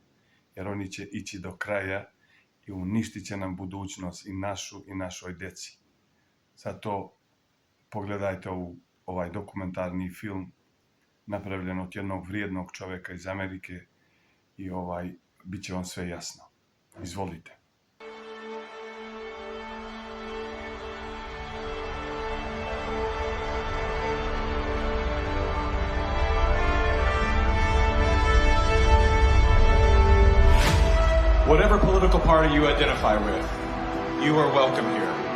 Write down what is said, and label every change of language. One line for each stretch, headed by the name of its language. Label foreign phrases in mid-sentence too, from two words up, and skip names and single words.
Croatian: Jer oni će ići do kraja i uništit će nam budućnost i našu i našoj djeci. Zato pogledajte ovaj dokumentarni film napravljen od jednog vrijednog čovjeka iz Amerike i bit će vam sve jasno. Izvolite.
English: Whatever political party you identify with, you are welcome here.